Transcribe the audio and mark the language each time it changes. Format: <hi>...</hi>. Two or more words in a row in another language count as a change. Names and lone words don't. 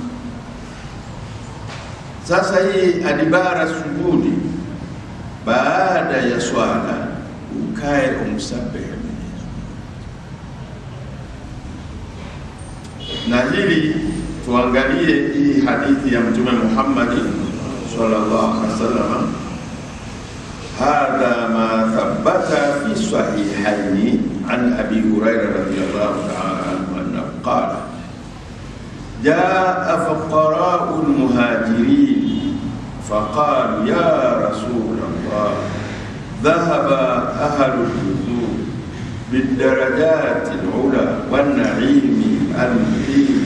<sw>Sasa hii adibara sujudi, baada ya swala ukae umsabihi. Na hili tuangalie hii hadithi ya Mtume Muhammad</sw> <ar>صلى الله عليه وسلم. هذا ما ثبت في الصحيحين عن أبي هريرة رضي الله تعالى عنه أنه قال: جاء فقراء المهاجرين فقالوا: يا رسول الله، ذهب أهل الجذور بالدرجات العلى والنعيم المقيم.</ar>